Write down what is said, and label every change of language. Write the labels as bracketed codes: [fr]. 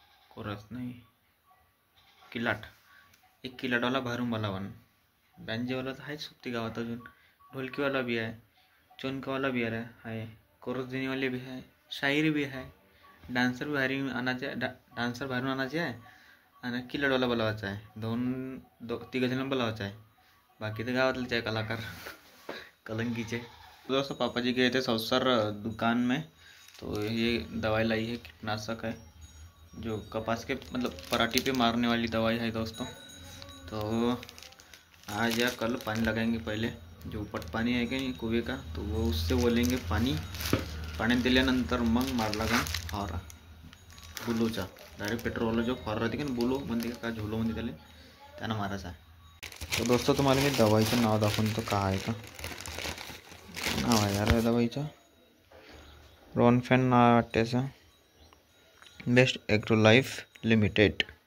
[mr] Chorus नाही किलाट, एक किलाटवाला बाहेरून बोलावन, बँजेवाला तर आहेच सुट्टी गावात, अजून ढोलकीवाला बी आहे, चोनकावाला बी आहे, कोरस देणेवाले बी आहे, शायरी बी आहे, डान्सर बाहेरून आणायचे आहे आणि किलाटवाला बोलावायचा आहे, तिघं जण बोलावायचं आहे। बाकी तर गावातलेच आहे कलाकार कलंकीचे। [hi] दोस्तों पापा जी गए थे सौसर दुकान में, तो ये दवाई लाई है, कीटनाशक है जो कपास के मतलब पराठी पे मारने वाली दवाई है दोस्तों। तो आज या कल पानी लगाएंगे, पहले जो ऊपर पानी है कि नहीं कुएं का, तो वो उससे बोलेंगे [mr] पाणी दिल्यानंतर मग मारला का फवारा बुलोचा, डायरेक्ट पेट्रोलला जो फवारा राहते की बुलो म्हणते का झोलो म्हणते त्यानं मारायचा आहे। तो दोस्तों तुम्हाला मी दवाईचं नाव दाखवून तो काय आहे का नाव आहे यार दवाईचं, रोनफेन नाव वाटतेचं, बेस्ट ॲग्रो लाईफ लिमिटेड।